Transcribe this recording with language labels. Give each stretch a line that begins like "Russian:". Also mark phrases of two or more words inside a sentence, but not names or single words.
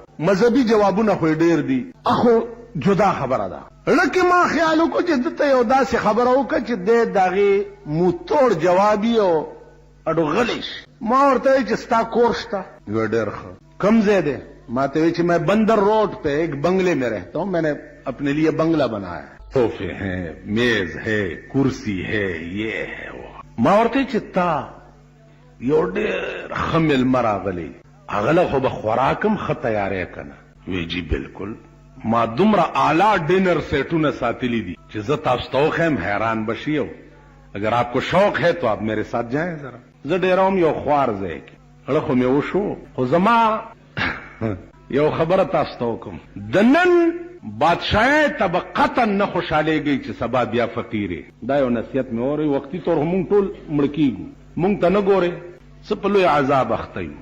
Pashto: مذهبي جوابونه خو ډیر دي، اخو جدا خبره ده. لکه ما خیال وکړ چې دته یو داسې خبره وکړه چې د داغه موتور جوابي او اډو غلیش. ما ورته چې ستا کور شته؟ ډېر ښه. کم ځای دی؟ ما ته وی چې
Urdu: میں بندر روڈ پہ ایک بنگلے میں رہتا ہوں، میں نے اپنے لیے بنگلہ بنایا ہے، صوفے ہیں، میز ہے، کرسی ہے، یہ ہے وہ.
Pashto: ما ورته چې تا یو ډېر ښه میلمه راغلی، هغه خو به خوراکم ښه تیارې کنه؟ وی جی بالکل. ما دومره اعلیٰ ڈنر سیٹونه ساتلی دی چې زه تاسو ته وښیم حیران بشئ.
Urdu: اگر آپ کو شوق ہے تو آپ میرے ساتھ جائیں ذرا.
Pashto: زه ډېروم یو خوار ځای کې اړه خو مې وشو، خو زما یو خبره تاسو ته وکم. د نن بادشاہي طبقتا نه خوشحالېږي چې سبا بیا فقیرې. دا یو نصیحت مې اوري. وختي طور مونږ ټول مړ کېږو، مونږ ته نه ګورې، څه په لوی عذاب اخته یو.